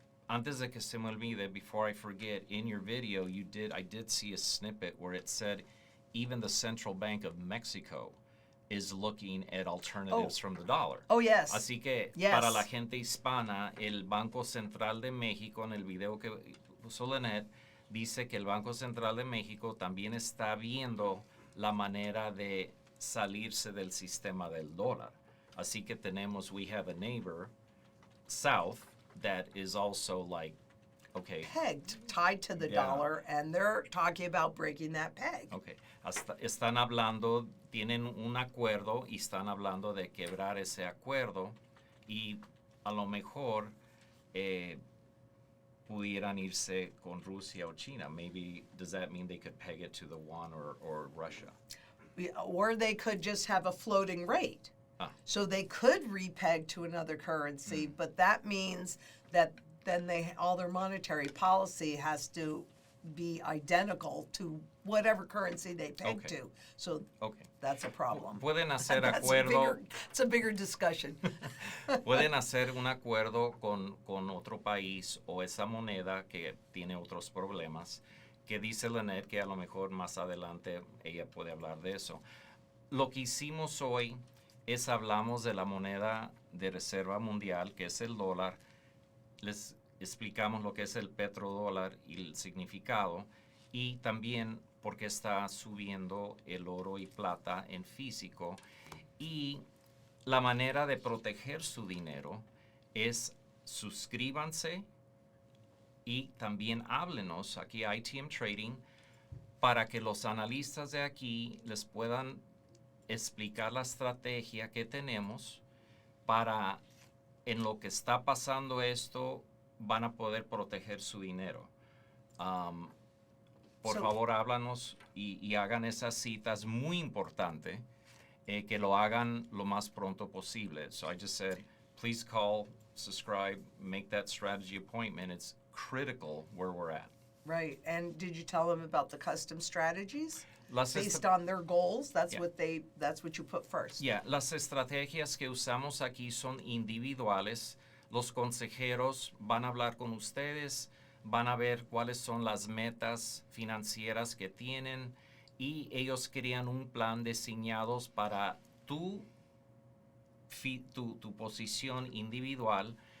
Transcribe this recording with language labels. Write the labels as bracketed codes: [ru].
[es] Antes de que se me olvide, [en] before I forget, in your video I did see a snippet where it said even the Central Bank of Mexico is looking at alternatives from the dollar. Oh, yes. [es] Así que [en] yes. [es] Para la gente hispana, el Banco Central de México, en el video que puso Lynette, dice que el Banco Central de México también está viendo la manera de salirse del sistema del dólar. Así que [en] we have a neighbor south that is also like, okay. Pegged, tied to the dollar, and they're talking about breaking that peg. Okay. [es] Están hablando, tienen un acuerdo y están hablando de quebrar ese acuerdo y a lo mejor pudieran irse con Rusia o China. [en] Maybe, does that mean they could peg it to the yuan or Russia? Or they could just have a floating rate. So they could repeg to another currency, but that means that then all their monetary policy has to be identical to whatever currency they peg to. So that's a problem. [es] Pueden hacer acuerdo. [en] It's a bigger discussion. [es] Pueden hacer un acuerdo con otro país o esa moneda que tiene otros problemas, que dice Lynette que a lo mejor más adelante ella puede hablar de eso. Lo que hicimos hoy hablamos de la moneda de reserva mundial, que es el dólar. Les explicamos lo que es el petrodólar y el significado, y también por qué está subiendo el oro y plata en físico. Y la manera de proteger su dinero es suscríbanse y también háblenos aquí a ITM Trading para que los analistas de aquí les puedan explicar la estrategia que tenemos para, en lo que está pasando esto, van a poder proteger su dinero. Por favor, háblanos y hagan esas citas, muy importante, que lo hagan lo más pronto posible. [en] So I just said, please call, subscribe, make that strategy appointment. It's critical where we're at. Right. And did you tell them about the custom strategies? Based on their goals, that's what you put first. [es] Las estrategias que usamos aquí son individuales. Los consejeros van a hablar con ustedes, van a ver cuáles son las metas financieras que tienen y ellos crean un plan diseñados para tu posición individual.